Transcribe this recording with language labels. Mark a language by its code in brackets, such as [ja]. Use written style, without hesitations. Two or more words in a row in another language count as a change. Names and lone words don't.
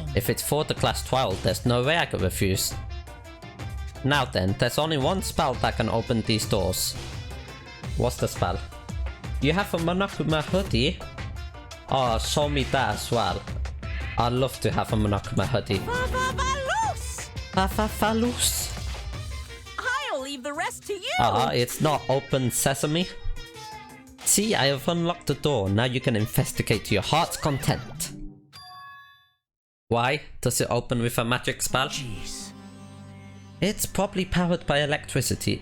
[en] If it's for the class trial, there's no way I could refuse. Now then, there's only one spell that can open these doors. What's the spell? You have a Monokuma hoodie? Oh, show me that as well. I'd love to have a Monokuma hoodie. Fa-fa-fa-loose! Fa-fa-fa-loose. I'll leave the rest to you. It's not open sesame. See, I have unlocked the door. Now you can investigate to your heart's content. Why? Does it open with a magic spell? Jeez. It's probably powered by electricity.